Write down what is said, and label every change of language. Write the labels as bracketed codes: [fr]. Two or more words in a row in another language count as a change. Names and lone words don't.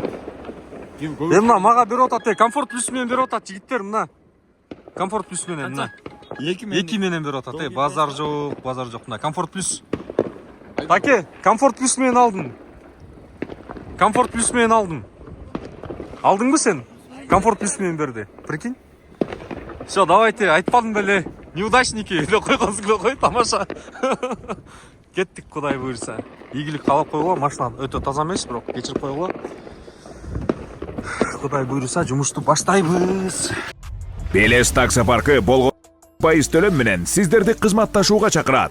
[ky] Мына мага берип атат, [ru] комфорт плюс [ky] менен берип атат жигиттер мына. [ru] Комфорт плюс [ky] менен мына. 2 менен берип атат, базар жок, мына. [ru] Комфорт плюс. [ky] Таке, [ru] комфорт плюс [ky] менен алдым. [ru] Комфорт плюс [ky] менен алдым. Алдыңбы сен? [ru] Комфорт плюс [ky] менен берди. [ru] Прикинь? Все, давайте, [ky] айтпадым беле. Неудачники, деп койгонсуң кой, тамаша. Кеттик, Кудай буйрса. Ийгилик каалап койгула, машина өтө таза эмес, бирок кечирип койгула. Кудай буйрса, жумушту баштайбыз. Белес такси паркы болгон пайыз төлөм менен сиздерди кызматташууга чакырат.